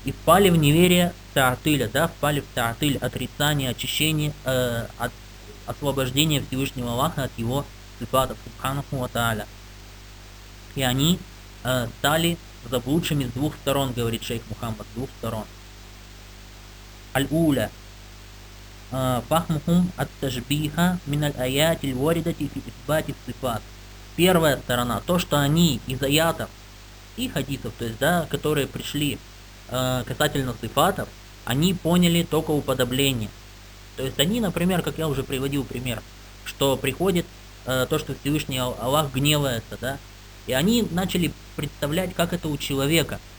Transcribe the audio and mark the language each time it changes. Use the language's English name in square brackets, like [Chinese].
[Russian] И впали в неверие таатиля, да, впали в таатиль, отрицание, очищение, от освобождения Всевышнего Аллаха от его сифатов, субханаху ва тааля. И они стали заблудшими с двух сторон, говорит шейх Мухаммад, с двух сторон. Аль-Уля. [Arabic] فهمهم التشبيه من الآيات الواردة في إثبات الصفات. [Russian] Первая сторона, то, что они из аятов и хадисов, то есть, да, которые пришли касательно сифатов, они поняли только уподобление. То есть они, например, как я уже приводил пример, что приходит то, что Всевышний Аллах гневается, да, и они начали представлять, как это у человека.